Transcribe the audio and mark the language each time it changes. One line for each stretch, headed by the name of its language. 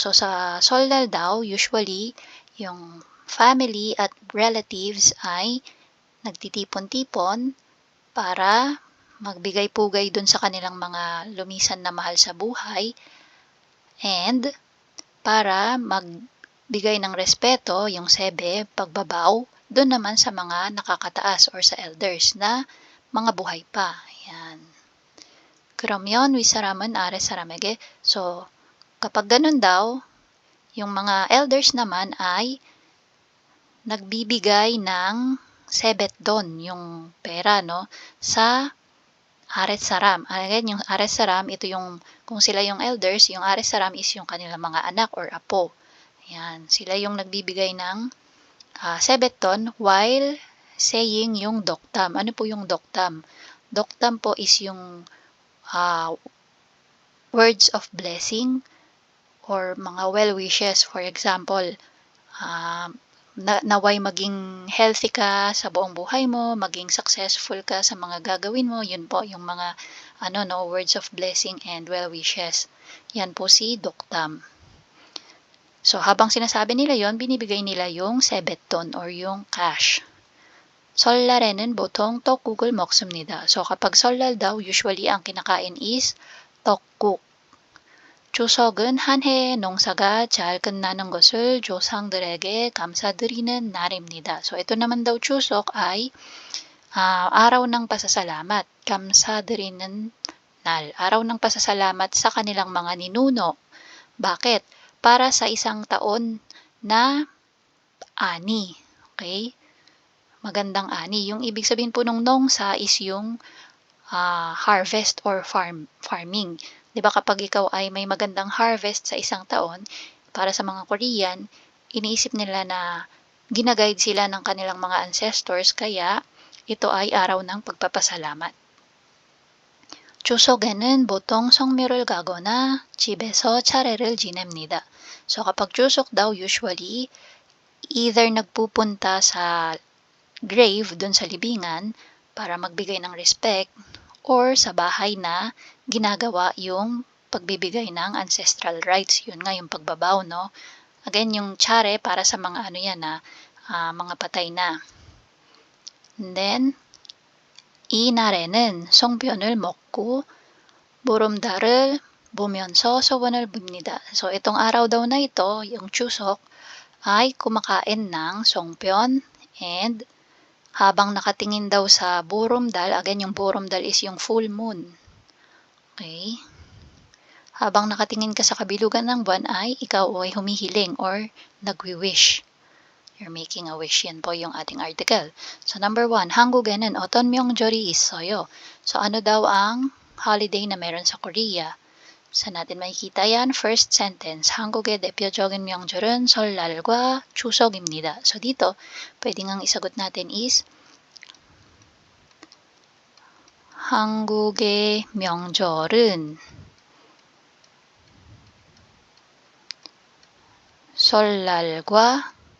Filipino: So, sa Seollal daw, usually, yung family at relatives ay nagtitipon-tipon para magbigay-pugay dun sa kanilang mga lumisan na mahal sa buhay and para magbigay ng respeto, yung sebe, pagbabaw, dun naman sa mga nakakataas or sa elders na mga buhay pa. Yan.
Korean: 그러면 윗사람은 아랫사람에게.
Filipino: So, kapag ganun daw, yung mga elders naman ay nagbibigay ng sebetdon, yung pera, no, sa aretsaram. Again, yung aretsaram, ito yung, kung sila yung elders, yung aretsaram is yung kanilang mga anak or apo. Ayan, sila yung nagbibigay ng sebetdon while saying yung doktam. Ano po yung doktam? Doktam po is yung
English: words of blessing
Filipino: or mga well wishes.
English: For example,
Filipino: naway maging healthy ka sa buong buhay mo, maging successful ka sa mga gagawin mo. Yun po yung mga
English: words of blessing and well wishes.
Filipino: Yan po si doktam. So habang sinasabi nila yon, binibigay nila yung sebetdon or yung cash.
Korean: 설날에는 보통 떡국을 먹습니다.
Filipino: So kapag 설날 daw, usually ang kinakain is 떡국.
Korean: 추석은 한 해의 농사가 잘 끝나는 것을 조상들에게 감사드리는 날입니다.
Filipino: So ito naman daw Chuseok ay araw ng pasasalamat.
Korean: 감사드리는 날.
Filipino: Araw ng pasasalamat sa kanilang mga ninuno. Bakit? Para sa isang taon na ani. Okay? Magandang ani. Yung ibig sabihin po ng nongsa is yung
English: harvest or farming.
Filipino: 'Di ba kapag ikaw ay may magandang harvest sa isang taon, para sa mga Korean, iniisip nila na gina-guide sila ng kanilang mga ancestors kaya ito ay araw ng pagpapasalamat.
Korean: 추석에는 보통 성묘를 가거나 집에서 차례를 지냅니다.
Filipino: So kapag Chuseok daw usually either nagpupunta sa grave dun sa libingan para magbigay ng respect or sa bahay na ginagawa yung pagbibigay ng
English: ancestral rites.
Filipino: Yun nga yung pagbabaw, no? Again, yung tsare para sa mga mga patay na.
English: And then,
Korean: 이날에는 송편을 먹고 보름달을 보면서 소원을 빕니다.
Filipino: So, itong araw daw na ito, yung Chuseok, ay kumakain ng songpyon and habang nakatingin daw sa boром달, again yung boром달 is yung
English: full moon.
Filipino: Okay? Habang nakatingin ka sa kabilugan ng buwan ay ikaw ay humihiling or nagwi-wish.
English: You're making a wish.
Filipino: Yan po yung ating article.
English: So number 1,
Korean: 한국에는 어떤 명절이 있어요?
Filipino: So ano daw ang holiday na meron sa Korea? Saan natin makikita yan?
English: First sentence,
Korean: 한국의 대표적인 명절은 설날과 추석입니다.
Filipino: So dito, pwede ngang isagot natin is
Korean: 한국의 명절은 설날과